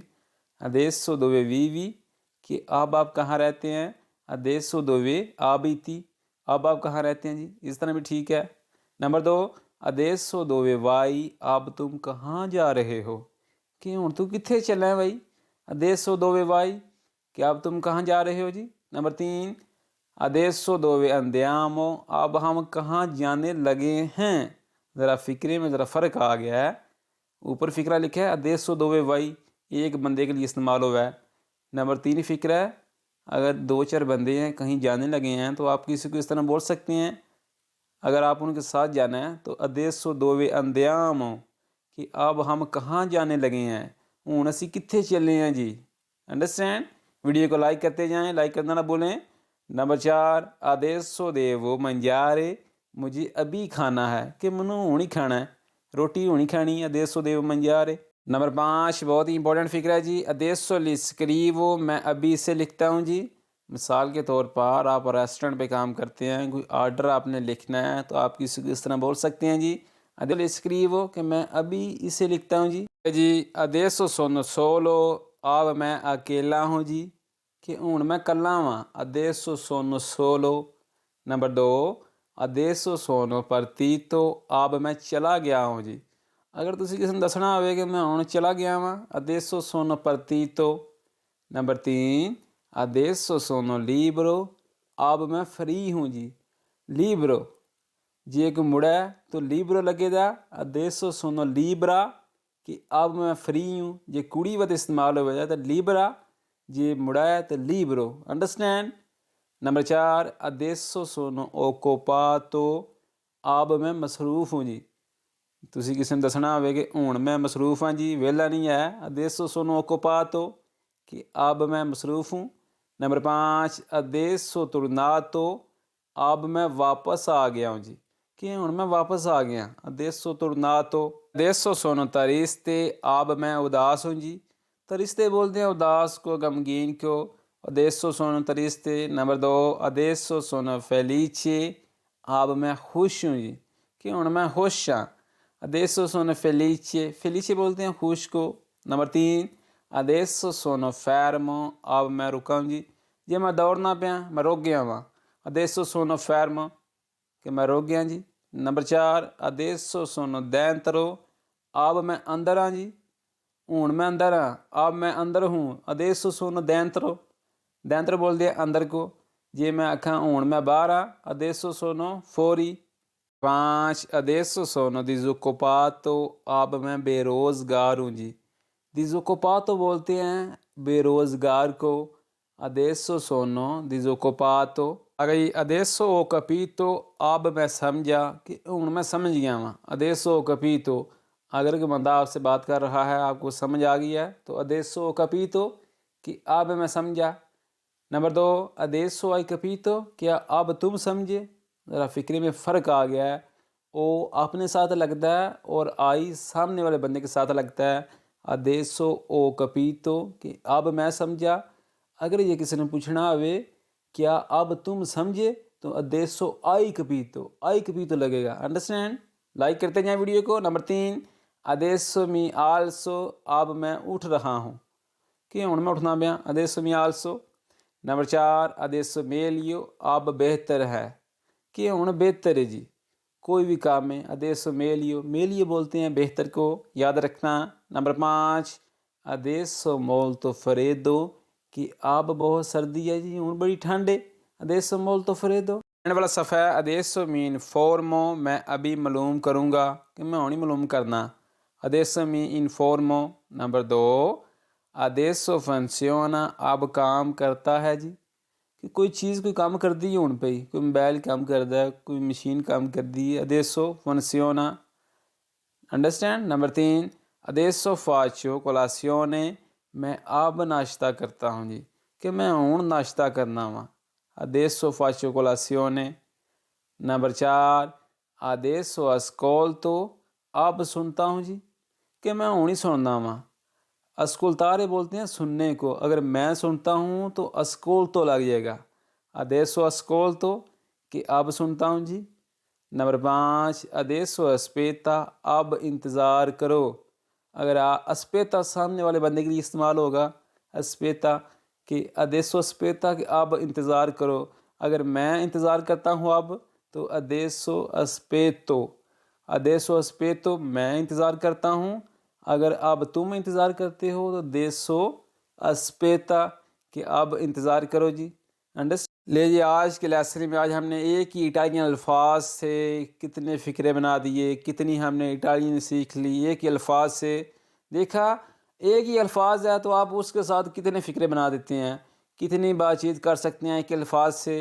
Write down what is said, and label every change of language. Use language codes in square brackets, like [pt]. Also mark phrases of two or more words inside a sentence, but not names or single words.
[it] adesso dove vivi, [hi] कि अब आप कहाँ रहते हैं, [it] adesso dove abiti, [hi] अब आप कहाँ रहते हैं जी, इस तरह भी ठीक है। नंबर दो, [it] adesso dove vai, [hi] अब तुम कहाँ जा रहे हो, कि [pa] ਹੁਣ ਤੂੰ ਕਿੱਥੇ ਚਲਾ ਹੈ ਭਾਈ, [it] adesso dove vai, [hi] कि अब तुम कहाँ जा रहे हो जी। नंबर तीन, [it] adesso dove andiamo, [hi] अब हम कहाँ जाने लगे हैं। ज़रा फ़िक्रे में ज़रा फ़र्क आ गया है। ऊपर फ़िक्रा लिखा है [it] adesso dove vai, [hi] एक बंदे के लिए इस्तेमाल हुआ है। नंबर 3 फ़िक्रा है, अगर 2-4 बंदे हैं कहीं जाने लगे हैं तो आप किसी को इस तरह बोल सकते हैं, अगर आप उनके साथ जाना है तो [it] adesso dove andiamo, [hi] कि अब हम कहाँ जाने लगे हैं, [pa] ਹੁਣ ਅਸੀ ਕਿੱਥੇ ਚਲੇ ਹੈਂ ਜੀ। [hi] अंडरस्टैंड। वीडियो को लाइक करते जाएं, लाइक करना ना भूलें। नंबर 4 [it] adesso devo mangiare, [hi] मुझे अभी खाना है, कि [pa] ਮੈਨੂੰ ਹੁਣ ਹੀ ਖਾਣਾ ਹੈ, ਰੋਟੀ ਹੁਣ ਹੀ ਖਾਣੀ ਹੈ। [it] adesso devo mangiare। [hi] नंबर 5 बहुत ही इंपॉर्टेंट फिक्र है जी, [it] adesso li scrivo, [hi] मैं अभी इसे लिखता हूँ जी। मिसाल के तौर पर आप रेस्टोरेंट पे काम करते हैं, कोई आर्डर आपने लिखना है तो आप किसी को इस तरह बोल सकते हैं जी, [it] adesso li scrivo, [hi] कि मैं अभी इसे लिखता हूँ जी। [it] adesso sono solo, [hi] अब मैं अकेला हूँ जी, कि [pa] ਹੁਣ ਮੈਂ ਕੱਲਾ ਵਾਂ, [it] adesso sono solo। [hi] नंबर 2 [it] adesso sono partito, [hi] अब मैं चला गया हूँ जी। [pa] ਅਗਰ ਤੁਸੀ ਕਿਸੀ ਨੇ ਦੱਸਣਾ ਹੋਵੇ ਕਿ ਮੈਂ ਹੁਣ ਚਲਾ ਗਿਆ ਵਾਂ, [it] adesso sono partito। [hi] नंबर 3 [it] adesso sono libero, [hi] अब मैं फ्री हूँ जी। libero [pa] ਜੇ ਇੱਕ ਮੁੜਾ [hi] है तो libero लगेगा, [it] adesso sono libera, [hi] कि अब मैं फ्री हूँ। [pa] ਜੇ ਕੁੜੀ ਵਤ ਇਸਤੇਮਾਲ ਹੋ ਜਾਏ ਤੋ libera, ਜੇ ਮੁੜਾ ਹੈ ਤੋ libero। अंडरस्टैंड। [hi] नंबर 4 [it] adesso sono occupato, [hi] अब मैं मसरूफ़ हूँ जी। [pa] ਤੁਸੀ ਕਿਸੀ ਨੇ ਦੱਸਣਾ ਹੋਵੇ ਕਿ ਹੁਣ ਮੈਂ ਮਸਰੂਫ਼ ਹਾਂ ਜੀ, ਵੇਲਾ ਨਹੀਂ ਹੈ, [it] adesso sono occupato, [hi] कि अब मैं मसरूफ़ हूँ। नंबर 5 [it] adesso tornato, [hi] अब मैं वापस आ गया हूँ जी, कि [pa] ਹੁਣ ਮੈਂ ਵਾਪਸ ਆ ਗਿਆ, [it] adesso tornato। adesso sono triste, [hi] अब मैं उदास हूँ जी। triste बोलते हैं उदास को, गमगीन को, [it] adesso sono triste। [hi] नंबर 2 [it] adesso sono felice, [hi] अब मैं खुश हूँ जी, कि [pa] ਹੁਣ ਮੈਂ ਖੁਸ਼ ਹਾਂ, [it] adesso sono felice। [hi] felice बोलते हैं खुश को। नंबर 3 [it] adesso sono fermo, [hi] अब मैं रुका हूँ जी, [pa] ਜੇ ਮੈਂ ਦੌੜਨਾ ਪਿਆ ਮੈਂ ਰੁਕ ਗਿਆ ਵਾਂ, [it] adesso sono fermo, [hi] कि मैं रुक गया जी। नंबर 4 [it] adesso sono dentro, [pa] ਅਬ ਮੈਂ ਅੰਦਰ ਹਾਂ ਜੀ, ਹੁਣ ਮੈਂ ਅੰਦਰ ਹਾਂ, [hi] अब मैं अंदर हूँ, [it] adesso sono dentro। [pa] dentro [hi] बोलते हैं अंदर को, [pa] ਜੇ ਮੈਂ ਆਖਾ ਹੁਣ ਮੈਂ ਬਾਹਰ ਹਾਂ, [it] adesso sono fuori। 5 adesso sono disoccupato, [hi] अब मैं बेरोज़गार हूँ जी। disoccupato बोलते हैं बेरोज़गार को, [it] adesso sono disoccupato। [hi] आ गई [it] adesso ho capito, [hi] अब मैं समझा, कि [pa] ਹੁਣ ਮੈਂ ਸਮਝ ਗਿਆ ਵਾਂ, [it] adesso ho capito। [hi] अगर कोई बंदा आपसे बात कर रहा है, आपको समझ आ गई है तो [it] adesso ho capito, [hi] कि अब मैं समझा। नंबर 2 [it] adesso hai capito, [hi] क्या अब तुम समझे। ज़रा फ़िक्रे में फ़र्क आ गया है, ओ अपने साथ लगता है और आई सामने वाले बंदे के साथ लगता है। [it] adesso ho capito, [hi] कि अब मैं समझा। अगर ये किसी ने पूछना होवे क्या अब तुम समझे, तो [it] adesso hai capito [hi] लगेगा। अंडरस्टैंड। लाइक करते जाएं वीडियो को। नंबर 3 [it] adesso mi alzo, [hi] अब मैं उठ रहा हूँ, कि [pa] ਹੁਣ ਮੈਂ ਉਠਣਾ ਪਿਆ, [it] adesso mi alzo। [hi] नंबर 4 [it] adesso meglio, [hi] अब बेहतर है, कि [pa] ਹੁਣ ਬਿਹਤਰ ਹੈ ਜੀ। [hi] कोई भी काम में [it] adesso meglio, [hi] meglio बोलते हैं बेहतर को, याद रखना। नंबर 5 [it] adesso molto freddo, [hi] कि अब बहुत सर्दी है जी, [pa] ਹੁਣ ਬੜੀ ਠੰਡ ਹੈ, [it] adesso molto freddo। [hi] एंड वाला सफ़ा है [it] adesso mi informo, [hi] मैं अभी मालूम करूँगा, कि [pa] ਮੈਂ ਹੁਣ ਹੀ ਮਾਲੂਮ ਕਰਨਾ, [it] adesso mi informo। [hi] नंबर 2 [it] adesso funziona, [hi] अब काम करता है जी, [pa] ਕਿ ਕੋਈ ਚੀਜ਼ ਕੋਈ ਕੰਮ ਕਰ ਦੀ ਹੈ ਹੁਣ ਪਈ, ਕੋਈ ਮੋਬਾਈਲ ਕੰਮ ਕਰਦਾ ਹੈ, ਕੋਈ ਮਸ਼ੀਨ ਕੰਮ ਕਰ ਦੀ ਹੈ, [it] adesso funziona। [hi] अंडरस्टैंड। नंबर 3 [it] adesso faccio colazione, [hi] मैं अब नाश्ता करता हूँ जी, कि [pa] ਮੈਂ ਹੁਣ ਨਾਸ਼ਤਾ ਕਰਨਾ ਵਾ, [it] adesso faccio colazione। [hi] नंबर 4 [it] adesso ascolto, [hi] अब सुनता हूँ जी, कि [pa] ਮੈਂ ਹੁਣ ਹੀ ਸੁਣਨਾ ਵਾ। [hi] ascoltare बोलते हैं सुनने को, अगर मैं सुनता हूँ तो ascolto लग जाएगा, [it] adesso ascolto, [hi] कि अब सुनता हूँ जी। नंबर 5 [it] adesso aspetta, [hi] अब इंतज़ार करो। अगर aspetta सामने वाले बंदे के लिए इस्तेमाल होगा, [it] aspetta, कि adesso aspetta, [hi] कि अब इंतज़ार करो। अगर मैं इंतज़ार करता हूँ अब, तो [it] adesso aspetto। adesso aspetto, [hi] मैं इंतज़ार करता हूँ। अगर अब तुम इंतज़ार करते हो तो [it] adesso aspetta, [hi] कि अब इंतज़ार करो जी। अंडरस्टैंड। लीजिए आज के लेसन में आज हमने एक ही इटालियन अल्फाज से कितने फ़िक्रे बना दिए, कितनी हमने इटालियन सीख ली एक ही अल्फाज से। देखा, एक ही अल्फाज है तो आप उसके साथ कितने फ़िक्रे बना देते हैं, कितनी बातचीत कर सकते हैं एक अल्फाज से।